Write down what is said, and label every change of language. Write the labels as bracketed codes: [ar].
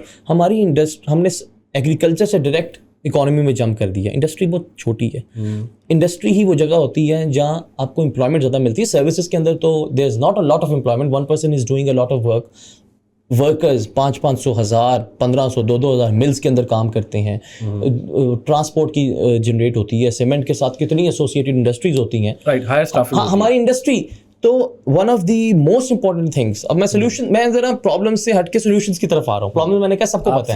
[ur] ہماری ہم نے ایگریکلچر سے ڈائریکٹ اکانومی میں جمپ کر دیا. انڈسٹری بہت چھوٹی ہے. انڈسٹری ہی وہ جگہ ہوتی ہے جہاں آپ کو امپلائمنٹ زیادہ ملتی ہے. سروسز کے اندر تو [en] there is not a lot of employment. One person is doing a lot of work. [ur] Workers 500 1000 1500 2000 mills کے اندر کام کرتے ہیں. ٹرانسپورٹ کی جنریٹ ہوتی ہے, سیمنٹ کے ساتھ کتنی ایسوسیٹڈ انڈسٹریز ہوتی ہیں. ہماری انڈسٹری تو [en] One of the most important things. [ur] اب میں ذرا پرابلم سے ہٹ کے سولوشنس کی طرف آ رہا ہوں. پرابلم میں نے کہا سب کو پتہ ہے,